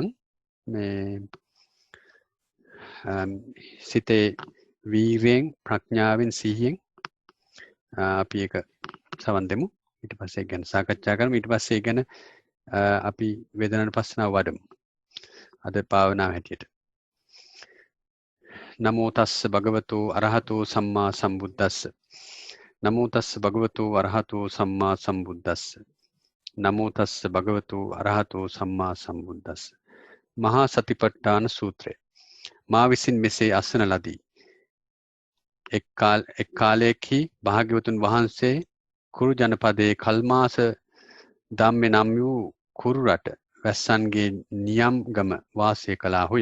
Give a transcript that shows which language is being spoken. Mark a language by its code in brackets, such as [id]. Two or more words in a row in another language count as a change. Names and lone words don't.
[si] මේ සිතේ වීර්යෙන්, ප්‍රඥාවෙන්, සිහියෙන් අපි ඒක සවන් දෙමු. ඊට පස්සේ ගැන සාකච්ඡා කරමු. ඊට පස්සේ ගැන අපි වේදනානුපස්සනාව වඩමු අද භාවනාව හැටියට. [pi] නමෝ තස්ස භගවතු අරහතෝ සම්මා සම්බුද්දස්ස. නමෝ තස්ස භගවතු අරහතෝ සම්මා සම්බුද්දස්ස. නමෝ තස්ස භගවතු අරහතෝ සම්මා සම්බුද්දස්ස. [si] මහා සතිපට්ඨාන සූත්‍රය මා විසින් මෙසේ අසන ලදී. එක් කාලයකදී භාග්‍යවතුන් වහන්සේ කුරු ජනපදයේ කල්මාස ධම්මේ නම් වූ කුරු රට වැස්සන්ගේ නියම්ගම වාසය කළාහුය.